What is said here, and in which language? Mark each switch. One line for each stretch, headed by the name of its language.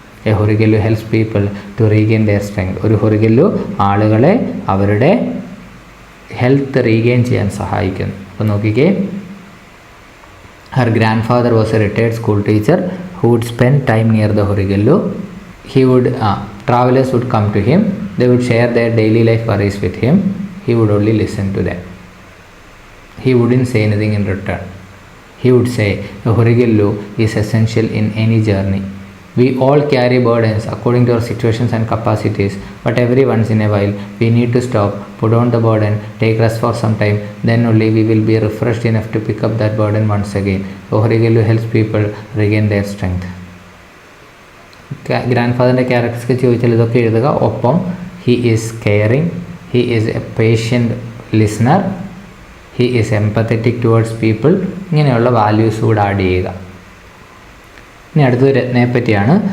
English: A horigallu helps people to regain their strength.
Malayalam: ഒരു ഹൊറിഗല്ലു ആളുകളെ അവരുടെ ഹെൽത്ത് റീഗെയിൻ ചെയ്യാൻ സഹായിക്കുന്നു. അപ്പോൾ നോക്കിക്കേ,
English: Her grandfather was a retired school teacher who would spend time near the horigallu. He would travellers would come to him. They would share their daily life worries with him. He would only listen to them. He wouldn't say anything in return. He would say, a horigallu is essential in any journey. We all carry burdens according to our situations and capacities, but every once in a while we need to stop, put on the burden, take rest for some time, then only we will be refreshed enough to pick up that burden once again. A horigallu helps people regain their strength.
Malayalam: Grand characters ചോദിച്ചാൽ ഇതൊക്കെ എഴുതുക. ഒപ്പം
English: He is caring, he is a patient listener, he is empathetic towards people.
Malayalam: ഇങ്ങനെയുള്ള values കൂടെ add ചെയ്യുക. ഇനി അടുത്തത് രത്നയെ പറ്റിയാണ്.